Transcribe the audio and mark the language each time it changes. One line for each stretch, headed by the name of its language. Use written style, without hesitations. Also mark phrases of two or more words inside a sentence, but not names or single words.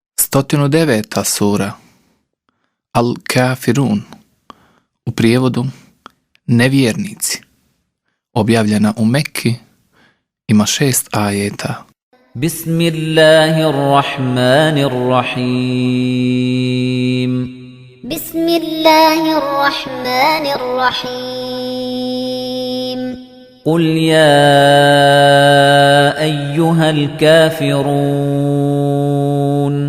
Bosnian: 109. sura Al-Kafirun, u prijevodu nevjernici, objavljena u Mekki, ima 6 ajeta. Bismillahirrahmanirrahim. Bismillahirrahmanirrahim.
Arabic: قل يا أيها الكافرون